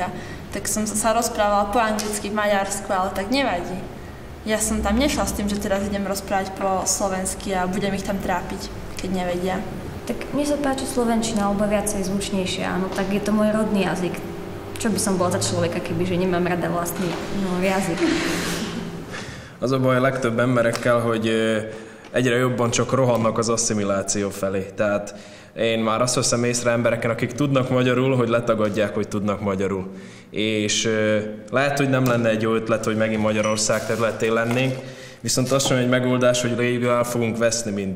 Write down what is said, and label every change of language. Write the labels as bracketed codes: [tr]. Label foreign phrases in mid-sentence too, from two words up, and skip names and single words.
[sk] Tak som sa rozprávala po anglicky v Maďarsku, ale tak nevadí. Ja som tam nešla s tým, že teraz idem rozprávať po slovensky a budem ich tam trápiť, keď nevedia. Tak mne sa páči slovenčina, alebo viacej zvučnejšia, áno, tak je to môj rodný jazyk. Čo by som bola za človeka, kebyže nemám rada vlastný jazyk. [hu] Az a baj a legtöbb emberekkel, hogy egyre jobban csak rohannak az asszimiláció felé. Tehát én már azt veszem észre embereken, akik tudnak magyarul, hogy letagadják, hogy tudnak magyarul. És lehet, hogy nem lenne egy jó ötlet, hogy megint Magyarország területén lennénk, viszont az sem egy megoldás, hogy végül el fogunk veszni mind.